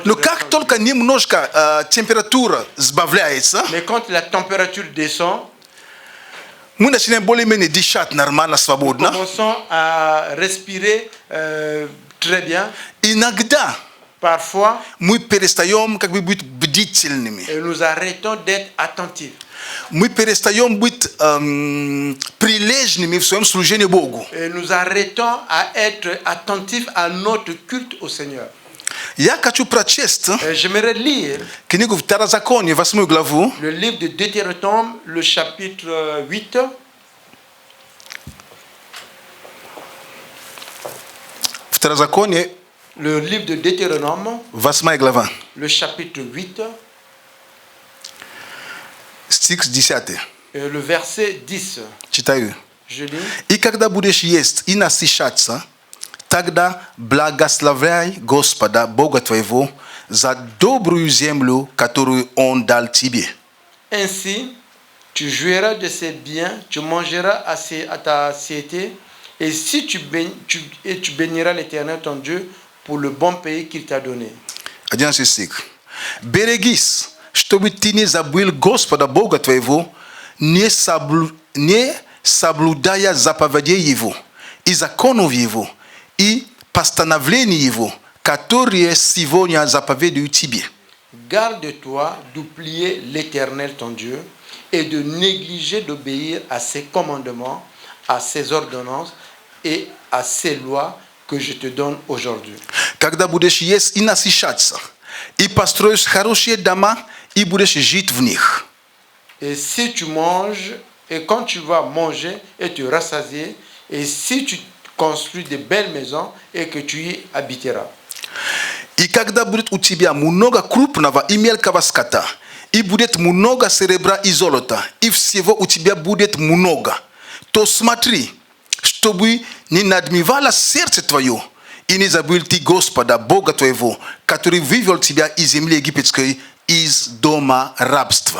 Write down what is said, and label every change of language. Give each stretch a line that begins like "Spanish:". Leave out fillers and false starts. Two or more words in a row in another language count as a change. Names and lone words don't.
Russian: Но
French: vie.
Russian: как только немножко температура сбавляется,
French: Mais quand la température descend,
Russian: мы начинаем более-менее дышать нормально,
French: nous
Russian: свободно.
French: commençons à respirer très bien.
Russian: Иногда
French: Parfois,
Russian: мы перестаем как бы быть бдительными.
French: et nous arrêtons d'être attentifs.
Russian: Мы перестаем быть прилежными в своем служении Богу.
French: Et nous arrêtons à être attentifs à notre culte au Seigneur.
Russian: Я хочу прочесть
French: Et j'aimerais lire
Russian: книгу Второзакония, 8 главу,
French: le livre de Deutéronome, le chapitre 8.
Russian: Второзаконие,
French: Le livre de Deutéronome,
Russian: 8 глава,
French: le chapitre 8,
Russian: стих 10.
French: et le verset 10.
Russian: Читаю.
French: Je lis.
Russian: И когда будешь есть и насыщаться, тогда благословляй Господа, Бога твоего, за добрую землю, которую Он дал тебе.
French: Ainsi, tu jouiras de ses biens, tu mangeras à ta satiété, et si tu béniras l'Éternel ton Dieu pour le bon pays qu'il t'a donné.
Russian: 11 стих. Берегись, чтобы ты не забыл Господа, Бога твоего, не соблюдая заповедей Его, и законов Его, и постановлений Его, которые сегодня заповедую тебе.
French: Garde-toi d'oublier l'Éternel ton Dieu et de négliger d'obéir à ses commandements, à ses ordonnances et à ses lois que je te donne aujourd'hui.
Russian: Когда будешь есть и насыщаться, и построишь хорошие дома, и будешь жить в них.
French: Et si tu manges, et quand tu vas manger et te rassasier, et si tu construis de belles maisons et que tu y habiteras.
Russian: И когда будет у тебя много крупного и мелкого скота, и будет много серебра и золота, и всего у тебя будет много, то смотри, чтобы не надмевало сердце твое, и не забыл ты Господа, Бога твоего, который вывел тебя из земли египетской, из дома рабства.